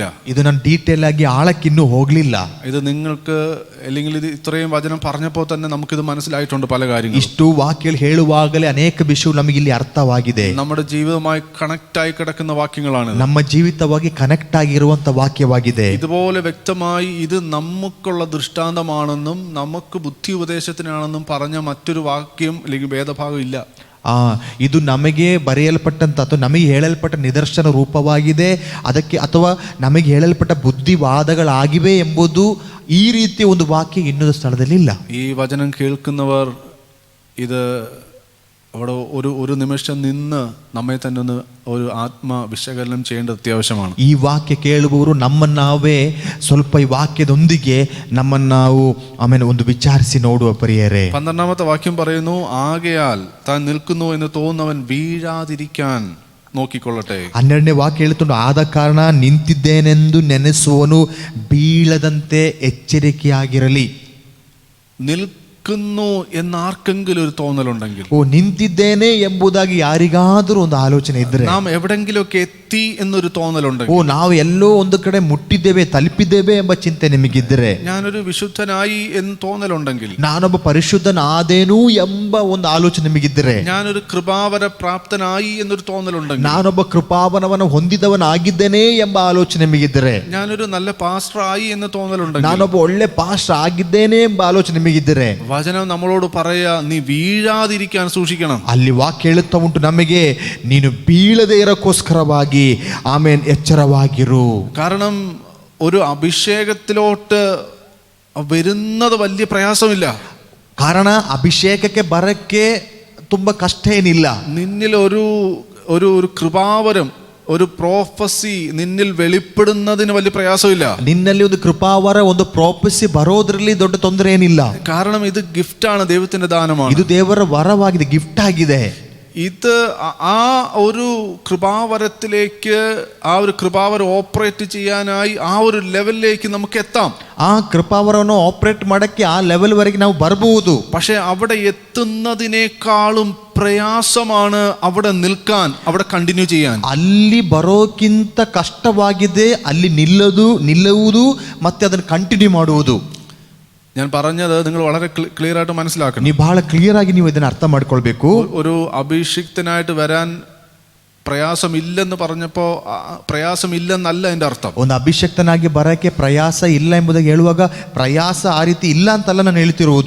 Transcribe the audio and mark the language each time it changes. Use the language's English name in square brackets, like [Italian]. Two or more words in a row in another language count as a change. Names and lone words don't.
[Kannada] ಇದು ನಾನು ಡೀಟೇಲ್ ಆಗಿ ಆಳಕ್ಕಿನ್ನೂ ಹೋಗ್ಲಿಲ್ಲ. [Malayalam] ഇത് നിങ്ങൾക്ക് അല്ലെങ്കിൽ ഇത് ഇത്രയും വചനം പറഞ്ഞപ്പോൾ തന്നെ നമുക്കിത് മനസ്സിലായിട്ടുണ്ട് പല കാര്യങ്ങളും. [Kannada] ಇಷ್ಟು ವಾಕ್ಯಗಳು ಹೇಳುವಾಗಲೇ ಅನೇಕ ವಿಷಯಗಳು ನಮಗೆ ಇಲ್ಲಿ ಅರ್ಥವಾಗಿದೆ. [Malayalam] നമ്മുടെ ജീവിതവുമായി കണക്ട് ആയി കിടക്കുന്ന വാക്യങ്ങളാണ്. [Kannada] ನಮ್ಮ ಜೀವಿತವಾಗಿ ಕನೆಕ್ಟ್ ಆಗಿರುವಂತ ವಾಕ್ಯವಾಗಿದೆ. [Malayalam] ഇതുപോലെ വ്യക്തമായി ഇത് നമുക്കുള്ള ദൃഷ്ടാന്തമാണെന്നും നമുക്ക് ബുദ്ധി ഉപദേശത്തിനാണെന്നും പറഞ്ഞ മറ്റൊരു വാക്യം അല്ലെങ്കിൽ വേദഭാഗം ഇല്ല. [Kannada] ಇದು ನಮಗೆ ಬರೆಯಲ್ಪಟ್ಟಂತ ಅಥವಾ ನಮಗೆ ಹೇಳಲ್ಪಟ್ಟ ನಿದರ್ಶನ ರೂಪವಾಗಿದೆ, ಅದಕ್ಕೆ ಅಥವಾ ನಮಗೆ ಹೇಳಲ್ಪಟ್ಟ ಬುದ್ಧಿವಾದಗಳಾಗಿವೆ ಎಂಬುದು ಈ ರೀತಿಯ ಒಂದು ವಾಕ್ಯ ಇನ್ನೊಂದು ಸ್ಥಳದಲ್ಲಿ ಇಲ್ಲ. [Malayalam] ഈ വചനം കേൾക്കുന്നവർ ഇത് അവിടെ ഒരു നിമിഷം നിന്ന് നമ്മെ തന്നെ ഒന്ന് ഒരു ആത്മവിശകലനം ചെയ്യേണ്ടത് അത്യാവശ്യമാണ്. [Kannada] ಈ ವಾಕ್ಯ ಕೇಳುವವರು ನಮ್ಮನ್ನಾವೇ ಸ್ವಲ್ಪ ಈ ವಾಕ್ಯದೊಂದಿಗೆ ನಮ್ಮನ್ನು ನಾವು ಆಮೇಲೆ ಒಂದು ವಿಚಾರಿಸಿ ನೋಡುವ ಪ್ರಿಯರೇ. [Malayalam] 12ാമത്തെ വാക്യം പറയുന്നു, ആകയാൽ താൻ നിൽക്കുന്നു എന്ന് തോന്നുന്നവൻ വീഴാതിരിക്കാൻ നോക്കിക്കൊള്ളട്ടെ. [Kannada] 12ನೇ ವಾಕ್ಯ ಹೇಳುತ್ತುಂಟು, ಆದ ಕಾರಣ ನಿಂತಿದ್ದೇನೆಂದು ನೆನೆಸುವನು ಬೀಳದಂತೆ ಎಚ್ಚರಿಕೆಯಾಗಿರಲಿ. [Malayalam] നിൽക്കുന്നു എന്നാർക്കെങ്കിലും ഒരു തോന്നലുണ്ടെങ്കിൽ, [Kannada] ನಿಂತಿದ್ದೇನೆ ಎಂಬುದಾಗಿ ಯಾರಿಗಾದರೂ ಒಂದು ಆಲೋಚನೆ ಇದ್ರೆ, [Malayalam] നാം എവിടെങ്കിലുമൊക്കെ എത്തി എന്നൊരു തോന്നലുണ്ടെങ്കിൽ, [Kannada] ನಾವು ಎಲ್ಲೋ ಒಂದು ಕಡೆ ಮುಟ್ಟಿದ್ದೇವೆ, ತಲುಪಿದ್ದೇವೆ ಎಂಬ ಚಿಂತೆ ನಿಮಗಿದ್ದರೆ, [Malayalam] ഞാനൊരു വിശുദ്ധനായി എന്ന് തോന്നലുണ്ടെങ്കിൽ, [Kannada] ನಾನೊಬ್ಬ ಪರಿಶುದ್ಧನಾದೇನು ಎಂಬ ಒಂದು ಆಲೋಚನೆ ನಿಮಗಿದ್ದರೆ, [Malayalam] ഞാനൊരു കൃപാവര പ്രാപ്തനായി എന്നൊരു തോന്നലുണ്ടെങ്കിൽ, [Kannada] ನಾನೊಬ್ಬ ಕೃಪಾವನವನ್ನು ಹೊಂದಿದವನಾಗಿದ್ದೇನೆ ಎಂಬ ಆಲೋಚನೆ ನಿಮಗಿದ್ದರೆ, [Malayalam] ഞാനൊരു നല്ല പാസ്റ്റർ ആയി എന്ന് തോന്നലുണ്ടെങ്കിൽ, [Kannada] ನಾನೊಬ್ಬ ಒಳ್ಳೆ ಪಾಸ್ಟರ್ ಆಗಿದ್ದೇನೆ ಎಂಬ ಆಲೋಚನೆ ನಿಮಗಿದ್ದರೆ, [Malayalam] വചനം നമ്മളോട് പറയാ, നീ വീഴാതിരിക്കാൻ സൂക്ഷിക്കണം. [Kannada] ಅಲ್ಲಿ ವಾಕ್ಯ ಹೇಳುತ್ತಾ ಉಂಟು ನಮಗೆ, ನೀನು ಬೀಳದೇ ಇರಕ್ಕೋಸ್ಕರವಾಗಿ ಆಮೇನ್ ಎಚ್ಚರವಾಗಿರು. [Malayalam] കാരണം ഒരു അഭിഷേകത്തിലോട്ട് വരുന്നത് വലിയ പ്രയാസമില്ല. [Kannada] ಕಾರಣ ಅಭಿಷೇಕಕ್ಕೆ ಬರಕ್ಕೆ ತುಂಬಾ ಕಷ್ಟ ಏನಿಲ್ಲ. [Malayalam] നിന്നിൽ ഒരു കൃപാവരം, ഒരു പ്രോഫസി നിന്നിൽ വെളിപ്പെടുന്നതിന് വലിയ പ്രയാസമില്ല. [Kannada] ನಿನ್ನಲ್ಲಿ ಒಂದು ಕೃಪಾವರ, ಒಂದು ಪ್ರೋಫೆಸಿ ಬರೋದ್ರಲ್ಲಿ ದೊಡ್ಡ ತೊಂದರೆ ಏನಿಲ್ಲ. [Malayalam] കാരണം ഇത് ഗിഫ്റ്റാണ്, ദൈവത്തിന്റെ ദാനമാണ്. [Kannada] ಇದು ದೇವರ ವರವಾಗಿದೆ, ಗಿಫ್ಟ್ ಆಗಿದೆ. [Malayalam] ഇത് ആ ഒരു കൃപാവരത്തിലേക്ക്, ആ ഒരു കൃപാവരം ഓപ്പറേറ്റ് ചെയ്യാനായി ആ ഒരു ലെവലിലേക്ക് നമുക്ക് എത്താം. [Kannada] ಆ ಕೃಪಾವರವನ್ನು ಆಪರೇಟ್ ಮಾಡಕ್ಕೆ ಆ ಲೆವೆಲ್ ವರೆಗೆ ನಾವು ಬರಬಹುದು. [Malayalam] പക്ഷെ അവിടെ എത്തുന്നതിനേക്കാളും പ്രയാസമാണ് അവിടെ നിൽക്കാൻ, അവിടെ കണ്ടിന്യൂ ചെയ്യാൻ. [Kannada] ಅಲ್ಲಿ ಬರೋಕ್ಕಿಂತ ಕಷ್ಟವಾಗಿದೆ ಅಲ್ಲಿ ನಿಲ್ಲುವುದು ಮತ್ತೆ ಅದನ್ನು ಕಂಟಿನ್ಯೂ ಮಾಡುವುದು. [Malayalam] ഞാൻ പറഞ്ഞത് നിങ്ങൾ വളരെ ക്ലിയർ ആയിട്ട് മനസ്സിലാക്കണം. [Kannada] ನೀವು ಬಹಳ ಕ್ಲಿಯರ್ ಆಗಿ ನೀವು ಇದನ್ನು ಅರ್ಥ ಮಾಡ್ಕೊಳ್ಬೇಕು. [Malayalam] ഒരു അഭിഷിക്തനായിട്ട് വരാൻ പ്രയാസമില്ലെന്ന് പറഞ്ഞപ്പോ പ്രയാസമില്ലെന്നല്ല എൻ്റെ അർത്ഥം. [Kannada] ಒಂದು ಅಭಿಷಕ್ತನಾಗಿ ಬರಕ್ಕೆ ಪ್ರಯಾಸ ಇಲ್ಲ ಎಂಬುದಾಗಿ ಹೇಳುವಾಗ ಪ್ರಯಾಸ ಆ ರೀತಿ ಇಲ್ಲ ಅಂತಲ್ಲ ನಾನು ಹೇಳ್ತಿರುವುದು.